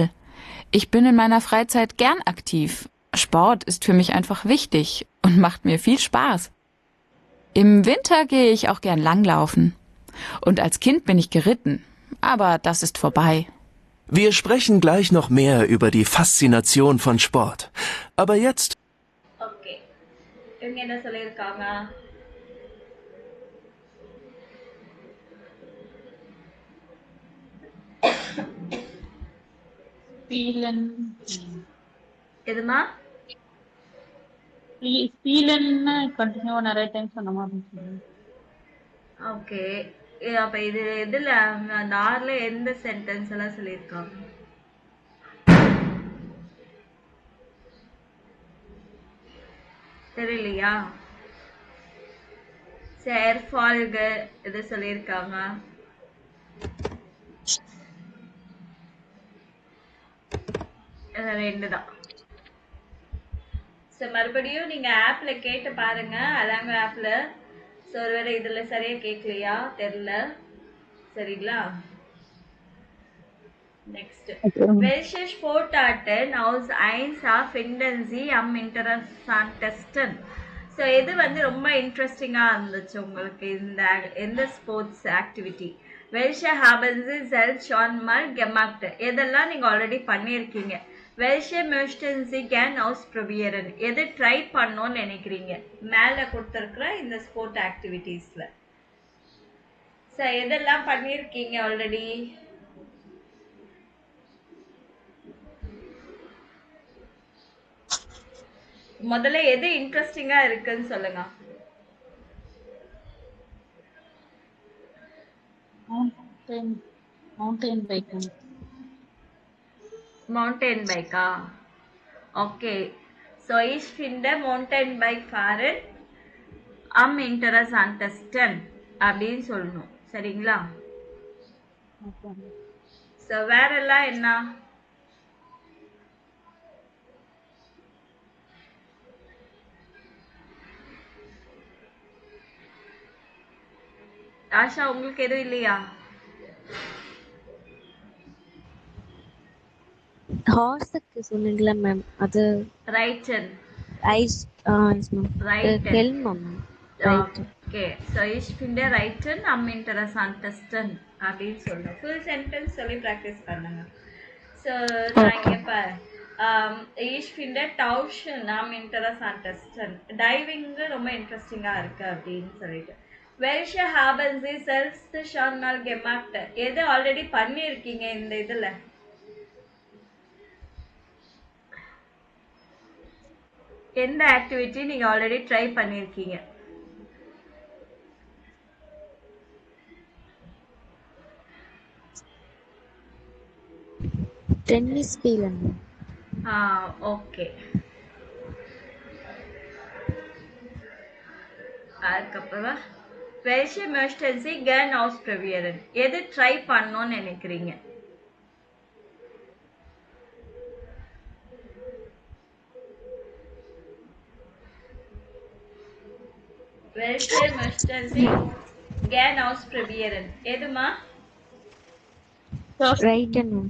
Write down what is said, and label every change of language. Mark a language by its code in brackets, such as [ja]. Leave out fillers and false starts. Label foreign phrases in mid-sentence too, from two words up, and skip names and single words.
[de] Ich bin in meiner Freizeit gern aktiv. Sport ist für mich einfach wichtig und macht mir viel Spaß. Im Winter gehe ich auch gern langlaufen. Und als Kind bin ich geritten, aber das ist vorbei. Wir sprechen gleich noch mehr über die Faszination von Sport. Aber jetzt... [ta] ஓகே, இவங்க என்ன சொல்லியிருக்காங்க? [en] Feeling. [ta] எதுமா? [en] Feeling continue [ta] நிறைய டைம் சொன்ன மாதிரி இருந்துச்சு. ஓகே, அப்ப இது எதுல அந்த ஆறுல எந்த சென்டென்ஸ் எல்லாம் சொல்லியிருக்காங்க? தெரியலையா? சேர் ஃபால்க இது சொல்லியிருக்காங்க. ரெண்டு தான். மறுபடியும் நீங்க ஆப்ல கேட்டு பாருங்க, அதாங்க ஆப்ல. ஒருவேளை இதுல சரியா கேட்கலையா தெரியல. சரிங்களா? [en] நெக்ஸ்ட், [de] welche Sportarten aus eins finden Sie am interessantesten? [ta] ஸோ எது வந்து ரொம்ப இன்ட்ரெஸ்டிங்கா இருந்துச்சு உங்களுக்கு இந்த [en] sports activity? [de] welche haben Sie selbst schon mal gemacht? [ta] எதெல்லாம் நீங்க ஆல்ரெடி பண்ணியிருக்கீங்க? [de] welche möchten Sie gern ausprobieren? [ta] எது ட்ரை பண்ணணும்னு நினைக்கிறீங்க? மேல கொடுத்துருக்குற இந்த [en] sport activitiesல [ta] ஸோ எதெல்லாம் பண்ணியிருக்கீங்க ஆல்ரெடி? முதல்ல எது இன்ட்ரெஸ்டிங்கா இருக்குன்னு சொல்லுங்க. [en] mountain biking. [ta] மவுண்டைன் பைக்கா? ஓகே, ஸோ [de] ich finde mountain bike fahren am interessantesten [ta] அப்படின்னு சொல்லணும். சரிங்களா? ஸோ வேறெல்லாம் என்ன? ஆஷா, உங்களுக்கு எதுவும் இல்லையா? Horse இருக்கு சொன்னீங்களா மேம், அது [de] ரைட்டன். ஐஸ் எஸ் மேம். Reiten. [ta] ஹெல்மா மேம். ரைட். ஓகே. ஸோ [de] ich finde Reiten am interessantesten [ta] அப்படின்னு சொல்லணும். [en] full sentence [ta] சொல்லி ப்ராக்டிஸ் பண்ணுங்க. ஸோ நான் இங்கே பாரு [de] ich finde Tauchen am interessantesten. [ta] டைவிங்கு ரொம்ப இன்ட்ரெஸ்டிங்காக இருக்கு அப்படின்னு சொல்லிட்டு. [de] Welche haben Sie selbst schon mal gemacht? [ta] எது ஆல்ரெடி பண்ணியிருக்கீங்க இந்த இதில்? எந்த ஆக்டிவிட்டி நீங்க [en] already try [ta] பண்ணியிருக்கீங்க? [de] Tennis spielen. [ta] ஓகே. அதுக்கப்புறம் [de] welche möchten Sie gern ausprobieren? [ta] எது ட்ரை பண்ணணும்னு நினைக்கிறீங்க? [de] welche möchten Sie gern ausprobieren? [ta] எதுமா? [de] ரைட்டன் மேம்.